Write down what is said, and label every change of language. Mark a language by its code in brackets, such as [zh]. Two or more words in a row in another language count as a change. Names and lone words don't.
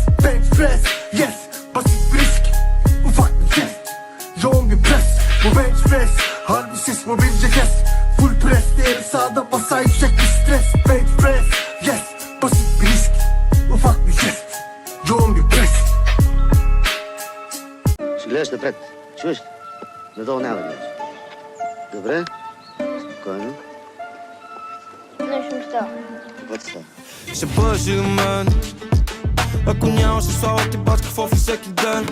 [en] Bench press, yes, [tr] basit bir risk. Ufak bir jest, yoğun bir press. Bu [en] bench press, [tr] harbi ses bu bir ceket. [en] Full press [tr] değeri sağda basan yüksek bir stres. [en] Bench press, yes, [tr] basit bir risk. Ufak bir jest, yoğun bir press. [bg] Гледаш напред. Чуеш? Надолу няма да гледаш. Добре? Спокойно. Нещо ми става. Какво ти става? Ще бъдеш и до мен. Ако нямаше слава ти бачка в офис всеки ден.